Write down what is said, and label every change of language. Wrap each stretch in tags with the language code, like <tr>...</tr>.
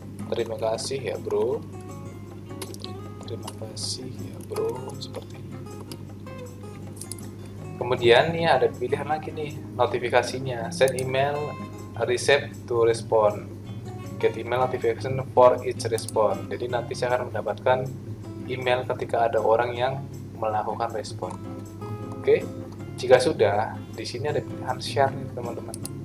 <id>Terima kasih ya bro. Terima kasih ya bro, seperti ini. Kemudian nih ada pilihan lagi nih, notifikasinya.</id> <en>Send email receive to respond. Get email notification for each respond.</en> <id>Jadi nanti saya akan mendapatkan email ketika ada orang yang melakukan respon. Oke, jika sudah, di sini ada pilihan share nih teman-teman.</id>